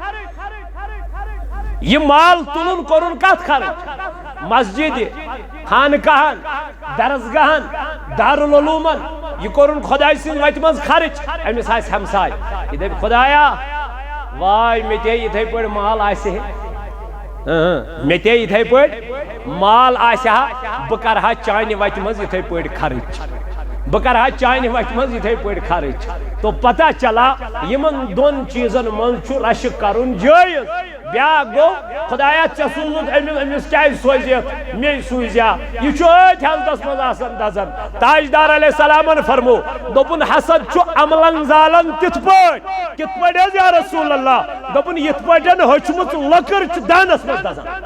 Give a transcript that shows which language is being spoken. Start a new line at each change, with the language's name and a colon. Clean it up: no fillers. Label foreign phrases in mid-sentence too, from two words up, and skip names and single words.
Kashmiri: یہ مال تُلُن کوٚرُن کتھ خرٕچ مسجدِ خانقاہن درسگاہن دارالعلوٗمن یہ کوٚرُن خۄداے سٕنٛزِ وتہِ منٛز خرٕچ أمِس آسہِ ہمساے یہِ دپہِ خۄدایا واے مےٚ تے یِتھے پٲٹھۍ مال آسہِ ہے مےٚ تے یِتھے پٲٹھۍ مال آسہِ ہا بہٕ کرٕہا چانہِ وتہِ منٛز یِتھے پٲٹھۍ خرٕچ بہٕ کرٕہا چانہِ وتہِ منٛز یِتھے پٲٹھۍ خرٕچ
Urdu: تو پتہ چلا
Kashmiri: یِمن دۄن چیٖزن منٛز چھُ رشک کرُن جٲیز بیاکھ گوٚو خۄدایا ژےٚ سوٗزُتھ أمِس کیٛازِ سوزِتھ مے سوٗزیا یہِ چھُ أتھۍ حالتس منٛز آسان دزان تاجدار علیہ السلامن فرمو دوٚپُن حسد چھُ عملن زالان تِتھ پٲٹھۍ کِتھ پٲٹھۍ حظ
Arabic: یا رسول اللہ
Kashmiri: دوٚپُن یِتھ پٲٹھۍ ہوٚچھمٕژ لٔکٕر چھِ دانس منٛز دزان